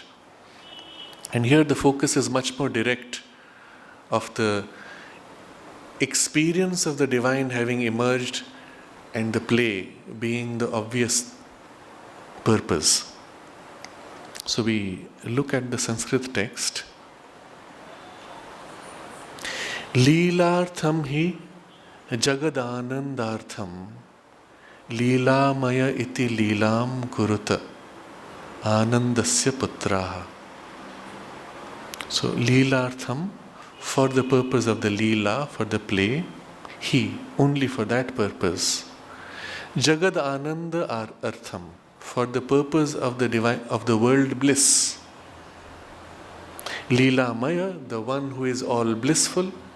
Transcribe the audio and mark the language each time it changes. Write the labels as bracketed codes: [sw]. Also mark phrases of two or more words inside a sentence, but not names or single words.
[en] And here the focus is much more direct, of the experience of the divine having emerged and the play being the obvious purpose. So we look at the Sanskrit text. [sa] लीलार्थं हि जगदानन्दार्थं लीलामय इति लीलां कुरुत आनन्दस्य पुत्रः. [en] So Leelartham, for the purpose of the Leela, for the play, he, only for that purpose. [sa] जगद् आनन्द अर्थम्, [en] for the purpose of the divine, of the world bliss. [sa] लीला मय, [en] the one who is all blissful.